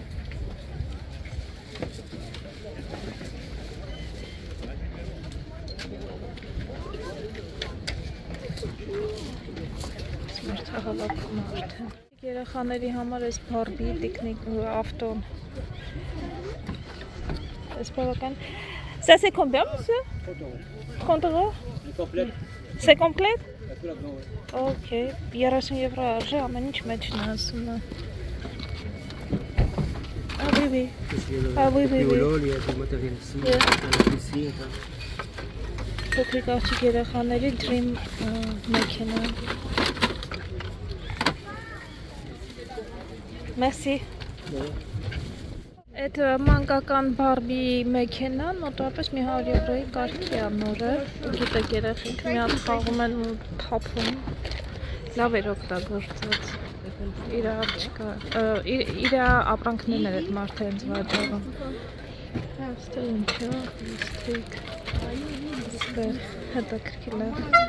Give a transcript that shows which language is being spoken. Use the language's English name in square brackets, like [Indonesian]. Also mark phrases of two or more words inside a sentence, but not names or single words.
[Armenian] Մարդը հավաքում արդեն։ Երեխաների համար այս Բարբի տիկնիկ ավտոն։ Այս բավական... [French] Ça c'est combien, monsieur? 30 euros? C'est complète? [Armenian] Ok, 30 евро արժե, ամեն ինչ մեջն է ասում է։ [French] Ah oui, oui. Ah oui, oui, oui. Il y a du matériel ici, ici. [Armenian] Փոքրիկ աղջիկ երեխաների Dream մեքենա։ Merci. Այդ մանկական Բարբի մեքենան մոտավորապես մի 100 եվրոյի կարգի է նորը։ Գիտեք երեխեք մի հատ խաղում են ու թափում։ Լավ էր օգտագործած։ Իր աղջիկը, իր ապրանքներն էր այդ մարդը հենց վաճառում։ Այստեղ ինչ է, ստրիկ։ Այստեղ հետաքրքիր լավ։